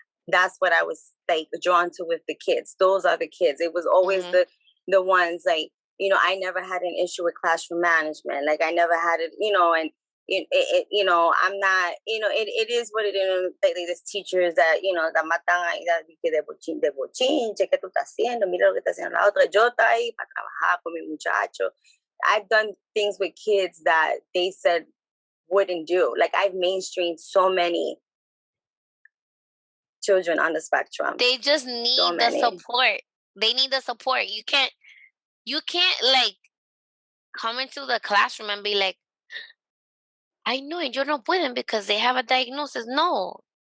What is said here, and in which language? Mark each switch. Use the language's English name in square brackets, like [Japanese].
[English] That's what I was like drawn to with the kids. Those are the kids. It was always the ones like, you know, I never had an issue with classroom management. Like I never had it, you know, and you know, I'm not, you know, it is what it is. Like there's teachers that, you know, that [Spanish] matan ahí de bochinche, ¿qué tú estás haciendo? Mira lo que está haciendo la otra. Yo estoy ahí para trabajar con mi muchacho. [English] I've done things with kids that they said wouldn't do. Like I've mainstreamed so many children on the spectrum. They just need the support. They need the support. You can't like come into the classroom and be like, I know [Spanish] yo no pueden [English] because they have a diagnosis. No.